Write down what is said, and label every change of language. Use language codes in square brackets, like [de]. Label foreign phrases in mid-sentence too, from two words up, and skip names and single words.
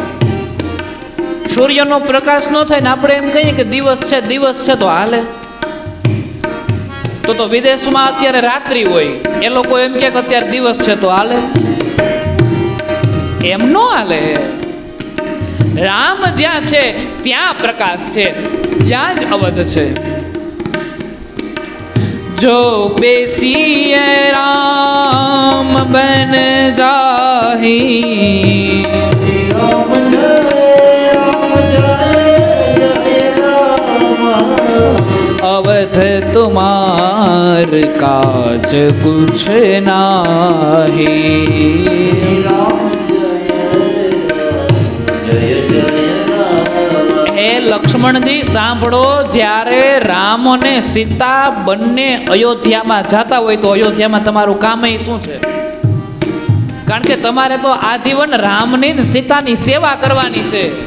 [gu] સૂર્યનો પ્રકાશ ન થાય ને આપણે એમ કહીએ કે દિવસ છે તો હાલે, તો વિદેશમાં અત્યારે રાત્રિ હોય, એ લોકો એમ કે અત્યારે દિવસ છે તો હાલે, એમ નો હાલે. રામ જ્યાં છે ત્યાં પ્રકાશ છે, ત્યાં જ અવધ છે. [awa] जो बेसीए राम बन जाही, अवध तुम्हार काज कुछ नाही। [gu] હે લક્ષ્મણજી સાંભળો, જ્યારે રામ અને સીતા બંને અયોધ્યામાં જતા હોય તો અયોધ્યામાં તમારું કામ શું છે? કારણ કે તમારે તો આજીવન રામની ને સીતાની સેવા કરવાની છે.